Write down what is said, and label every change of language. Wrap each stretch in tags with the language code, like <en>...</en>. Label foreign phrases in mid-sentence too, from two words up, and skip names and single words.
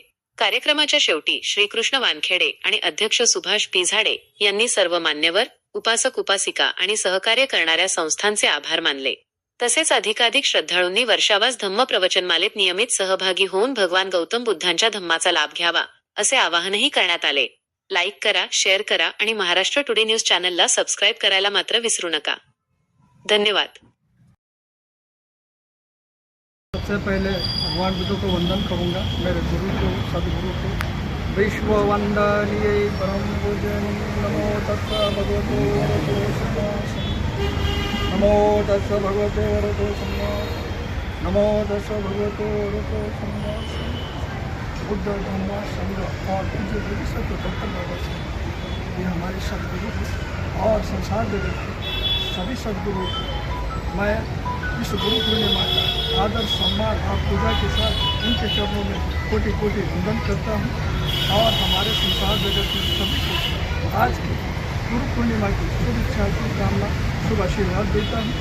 <mr>कार्यक्रमाच्या शेवटी श्रीकृष्ण वानखेडे आणि अध्यक्ष सुभाष पिझाडे यांनी सर्व मान्यवर, उपासक उपासिका आणि सहकार्य करणाऱ्या संस्थांचे आभार मानले. तसेच अधिकाधिक श्रद्धाळूंनी वर्षावास धम्म प्रवचनमालेत नियमित सहभागी होऊन भगवान गौतम बुद्धांच्या धम्माचा लाभ घ्यावा असे आवाहनही करण्यात आले. लाईक करा, शेअर करा आणि महाराष्ट्र टुडे न्यूज चॅनलला सबस्क्राईब करायला मात्र विसरू नका. धन्यवाद.</mr> <hi>सबसे पहले भगवान बुद्ध को वंदन करूंगा, मेरे गुरु को, सदगुरु को. विश्व वंदनीय परम पूजनीय</hi> <pi>नमो तस्स भगवते वरदो सम्मा नमो तस्स भगवते वरदो सम्मा नमो तस्स भगवते वरदो सम्मा.</pi> <hi>बुद्ध धम्म संघ और पूज्य विश्व डॉक्टर बाबा साहब ये हमारे सदगुरु हैं और संसार जगत के सभी सदगुरु. मैं इस गुरु पूर्णिमा का आदर, सम्मान और पूजा के साथ उनके चरणों में कोटि कोटि वंदन करता हूँ और हमारे संसार जगत के सभी को आज की गुरु पूर्णिमा की शुभ इच्छा की कामना, शुभ आशीर्वाद देता हूँ.</hi>